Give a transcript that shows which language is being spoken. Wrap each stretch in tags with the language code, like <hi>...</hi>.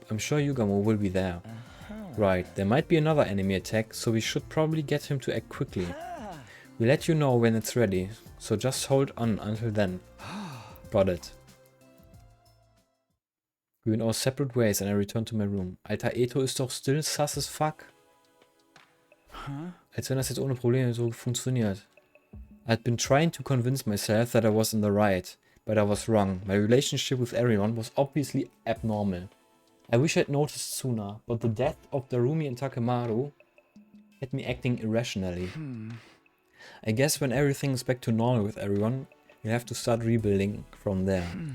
<en>I'm sure Yugamu will be there. Right, there might be another enemy attack, so we should probably get him to act quickly. We'll let you know when it's ready, so just hold on until then. Got it. We went our separate ways and I returned to my room.</en> <de>Alter, Eto ist doch</de> <en>still sus as fuck.</en> <de>Als wenn das jetzt ohne Probleme so funktioniert.</de> <en>I'd been trying to convince myself that I was in the right, but I was wrong. My relationship with everyone was obviously abnormal. I wish I'd noticed sooner, but the death of Darumi and Takemaru had me acting irrationally. I guess when everything is back to normal with everyone, we'll have to start rebuilding from there.</en>